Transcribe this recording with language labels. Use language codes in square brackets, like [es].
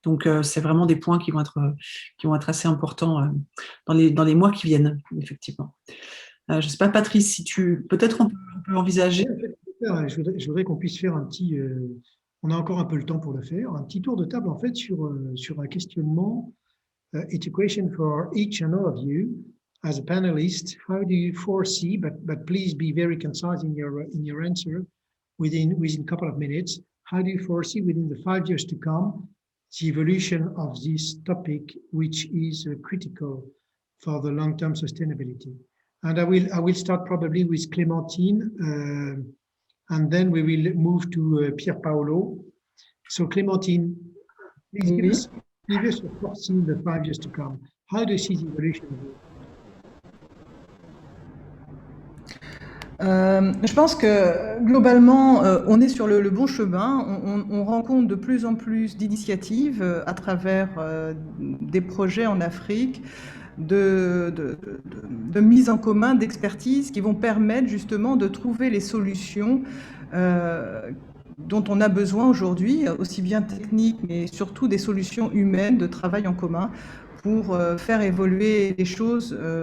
[fr] Donc c'est vraiment des points qui vont être assez importants dans les mois qui viennent, effectivement. Je ne sais pas, Patrice, si peut-être on peut envisager. Je voudrais qu'on puisse faire un petit, on a encore un peu le temps pour le faire, un petit tour de table en fait sur un questionnement. [en] It's a question for each and all of you as a panelist. How do you foresee, but please be very concise in your answer within a couple of minutes. How do you foresee within the 5 years to come the evolution of this topic, which is critical for the long-term sustainability? And I will start probably with Clémentine, and then we will move to Pier Paolo. So Clémentine, please give us your thoughts in the 5 years to come. How do you see the evolution of it? [fr] Je pense que globalement, on est sur le bon chemin. On rencontre de plus en plus d'initiatives à travers des projets en Afrique de mise en commun d'expertise qui vont permettre justement de trouver les solutions dont on a besoin aujourd'hui, aussi bien techniques, mais surtout des solutions humaines de travail en commun pour faire évoluer les choses.